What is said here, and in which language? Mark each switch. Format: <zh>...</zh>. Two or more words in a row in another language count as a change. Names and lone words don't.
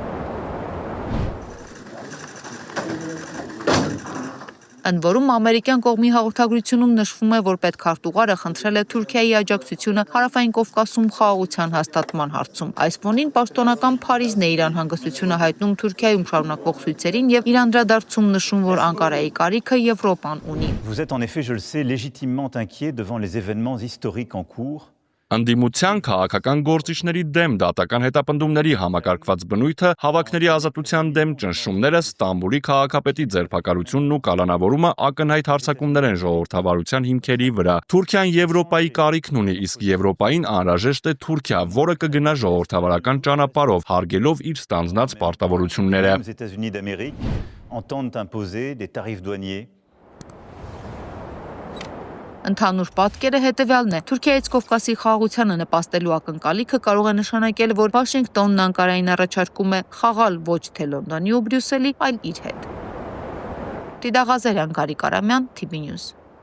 <hy>Ընդ որում ամերիկյան կողմի հաղորդագրությունում նշվում է, որ պետքարտուղարը խնդրել է Թուրքիայի աջակցությունը Հարավային Կովկասում խաղաղության հաստատման հարցում։ Այս ֆոնին պաշտոնական Փարիզն է իր անհանգստությունը հայտնում Թուրքիայում շարունակվող ցույցերին եւ իր անդրադարձում նշում, որ Անկարայի կարիքը Եվրոպան ունի։</hy> <fr>Vous êtes en effet, je le sais, légitimement inquiet devant les événements historiques en cours.</fr> <hy>Ընդդիմության քաղաքական գործիչների դեմ դատական հետապնդումների համակարգված բնույթը, հավաքների ազատության դեմ ճնշումները, Ստամբուլի քաղաքապետի ձերբակալությունն ու կալանավորումը ակնհայտ հարձակումներ են ժողովրդավարության հիմքերի վրա։ Թուրքիան Եվրոպայի կարիքն ունի, իսկ Եվրոպային անհրաժեշտ է Թուրքիա, որը կգնա ժողովրդավարական ճանապարհով, հարգելով իր ստանձնած պարտավորությունները։</hy> <fr>Les États-Unis d'Amérique entendent imposer des tarifs douaniers.</fr> <hy>Ընդհանուր պատկերը հետևյալն է. Թուրքիայից Կովկասի խաղաղությանը նպաստելու ակնկալիքը կարող է նշանակել, որ Վաշինգտոնն Անկարային առաջարկում է խաղալ ոչ թե Լոնդոնի ու Բրյուսելի, այլ իր հետ։ Տիդա Ղազարյան, Գարիկ Արամյան, TV News։</hy>